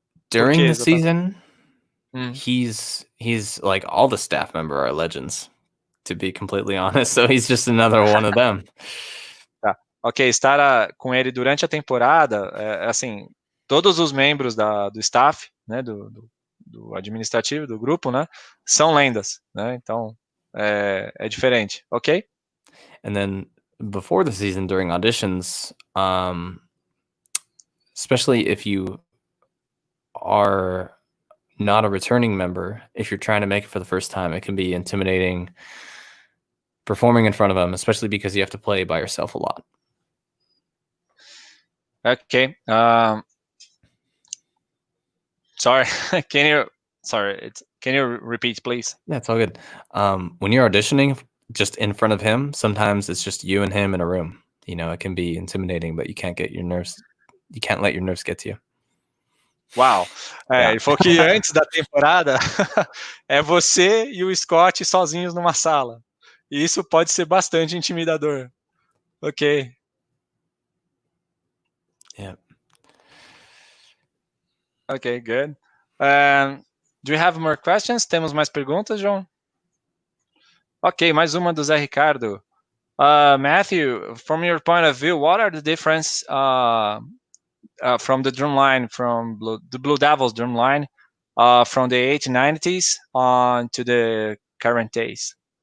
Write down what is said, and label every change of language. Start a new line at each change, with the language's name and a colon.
English: During the season, he's like all the staff members are legends, to be completely honest. So he's just another one of them.
Portuguese: Ok, estar com ele durante a temporada, assim, todos os membros do staff, né, do administrativo, do grupo, né, são lendas, né, então é diferente, ok?
English: And then before the season, during auditions, especially if you are not a returning member, if you're trying to make it for the first time, it can be intimidating performing in front of them, especially because you have to play by yourself a lot. Okay. Sorry, can you repeat, please? Yeah, it's all good. When you're auditioning just in front of him, sometimes it's just you and him in a room. You know, it can be intimidating, but you can't let your nerves get to you.
Portuguese: Uau! Ele falou que antes da temporada é você e o Scott sozinhos numa sala. E isso pode ser bastante intimidador. Ok.
English: Yeah. Okay, good. Do you have more questions?
Portuguese: Temos mais perguntas, João? Ok, mais uma do Zé Ricardo.
English: Matthew, from your point of view, what are the difference from the drum line, from the BlueDevils drum line, from the 1890s on to the current days?